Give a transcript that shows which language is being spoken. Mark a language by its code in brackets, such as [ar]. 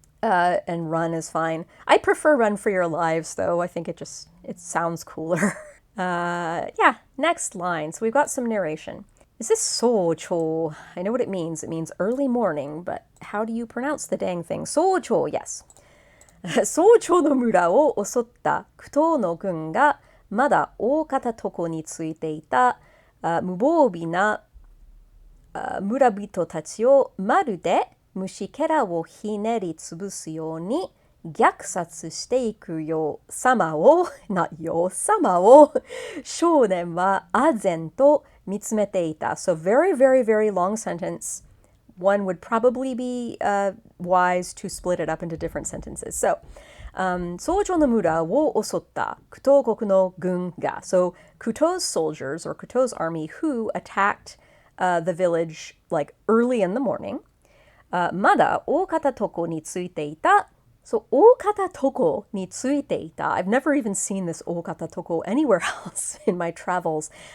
[en] And run is fine. I prefer run for your lives, though. I think it sounds cooler. Yeah, next line. So we've got some narration. Is this socho? I know what it means. It means early morning, but how do you pronounce the dang thing? Socho, yes. [ja] 早朝の村を襲った苦闘の軍がまだ大方とこについていた無防備な村人たちをまるで虫けらをひねりつぶすように虐殺していくよう様を、様を少年は唖然と見つめていた。 [en] So very, very, very long sentence. One would probably be wise to split it up into different sentences. So, [ja] 草場の村を襲ったクトー国の軍が [en] So, Kutoh's soldiers, or Kutoh's army, who attacked the village like early in the morning, [ja] まだ大方床についていた [en] So, [ja] 大方床についていた [en] I've never even seen this 大方床 anywhere else in my travels.